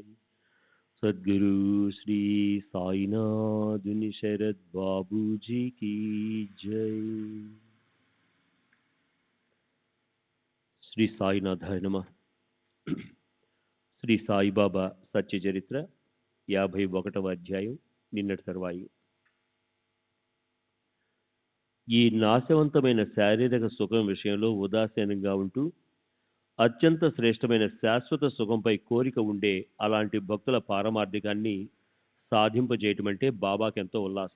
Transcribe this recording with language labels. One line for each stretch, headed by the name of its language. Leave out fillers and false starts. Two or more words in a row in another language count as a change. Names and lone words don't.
Hindi: सद्गुरु श्री साईनाथ शरद बाबू जी की जय।
Telugu: శ్రీ సాయినాథాయ నమః. శ్రీ సాయిబాబా సత్య చరిత్ర 51వ అధ్యాయం నిన్నటి తర్వాయి. ఈ నాశవంతమైన శారీరక సుఖం విషయంలో ఉదాసీనంగా ఉంటూ అత్యంత శ్రేష్టమైన శాశ్వత సుఖంపై కోరిక ఉండే అలాంటి భక్తుల పారమార్థికాన్ని సాధింపజేయటం అంటే బాబాకెంతో ఉల్లాసం.